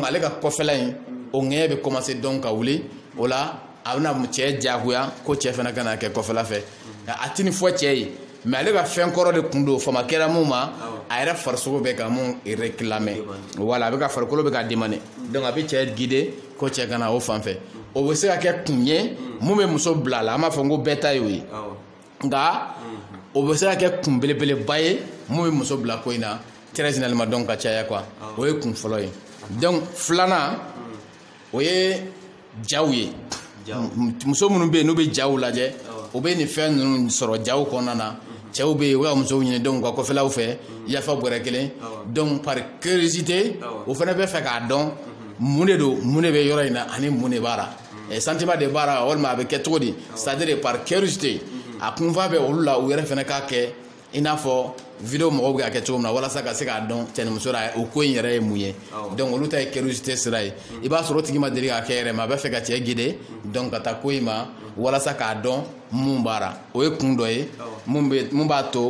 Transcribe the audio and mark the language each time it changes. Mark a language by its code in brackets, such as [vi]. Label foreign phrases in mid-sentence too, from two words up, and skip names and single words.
[bm] ale ka kɔfɛla in o ŋɛɲɛ bɛ commencer donc ka wuli o la a bɛna cɛ jagoya ko cɛ fana ka na kɛ kɔfɛla fɛ a tɛ nin fɔ cɛ ye mais ale ka fɛn kɔrɔ de kun don fama kɛra mun ma a yɛrɛ farisogo bɛ ka mun réclamer voilà a bɛ ka farikolo bɛ ka demander donc a bɛ cɛ guider ko cɛ ka na o fan fɛ o bɛ se ka kɛ kun ye mun bɛ muso bila a la an b'a fɔ ko bɛɛ ta y'o ye nka o bɛ se ka kɛ kun belebeleba ye mun bɛ muso bila ko in na [fr] très généralement [bm] donc ka caya quoi o ye kun fɔlɔ ye donc filanan o ye jaw ye muso minnu bɛ yen n'u bɛ jaw lajɛ o bɛ nin fɛn ninnu sɔrɔ jaw kɔnɔna na cɛw bɛ yen u ka musow ɲini donc ka kɔfɛlaw fɛ yafa bɔrɛ kelen donc [fr] par curiosité [bm] o fana bɛ fɛ k'a dɔn mun de don mun de bɛ yɔrɔ in na ani mun de b'a la sentiment de b'a la walima a bɛ kɛ cogo di [fr] c'est à dire par curiosité [bm] a kunfa bɛ olu la u yɛrɛ fana k'a kɛ i n'a fɔ video mɔgɔw bɛ ka kɛ cogo min na walasa ka se k'a dɔn cɛ ni muso la o ko in yɛrɛ ye mun ye donc olu ta ye curiosité sira ye i b'a sɔrɔ o tigi ma deli k'a kɛ yɛrɛ ma a bɛ fɛ ka cɛ guider donc ka taa ko in ma walasa k'a dɔn mun b'a la o ye kun dɔ ye mun b'a